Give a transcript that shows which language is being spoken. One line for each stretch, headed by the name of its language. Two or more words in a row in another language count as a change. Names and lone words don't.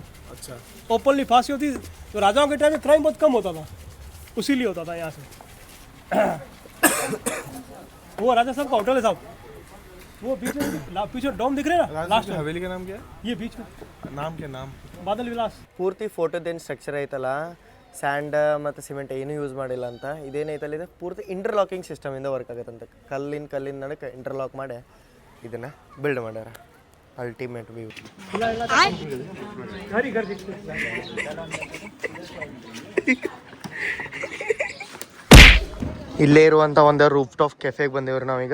Hindi: अच्छा, ओपनली फांसी होती थी. तो राजाओं के टाइम में क्राइम बहुत कम होता था, उसीलिए होता था यहाँ से. वो राजा साहब का होटल है साहब, वो बीच में पीछे डोम दिख रहे हैं ना लास्ट में. हवेली का नाम क्या है? ये बीच में नाम क्या नाम? बादल विलास.
Kannada: ಪೂರ್ತಿ ಫೋಟೋದೇನು ಸ್ಟ್ರಕ್ಚರ್ ಐತಲ್ಲ, ಸ್ಯಾಂಡ್ ಮತ್ತು ಸಿಮೆಂಟ್ ಏನೂ ಯೂಸ್ ಮಾಡಿಲ್ಲ ಅಂತ. ಇದೇನೈತಲ್ಲ ಇದು ಪೂರ್ತಿ
English: interlocking system
Kannada: ವರ್ಕ್ ಆಗುತ್ತಂತ. ಕಲ್ಲಿನ ನಡಕ್ಕೆ ಇಂಟರ್ಲಾಕ್ ಮಾಡಿ ಇದನ್ನು ಬಿಲ್ಡ್ ಮಾಡ್ಯಾರ.
English: ultimate view.
Kannada: ಇಲ್ಲೇ ಇರುವಂಥ ಒಂದು
English: roof top cafe
Kannada: ಬಂದೇವ್ರಿ ನಾವೀಗ.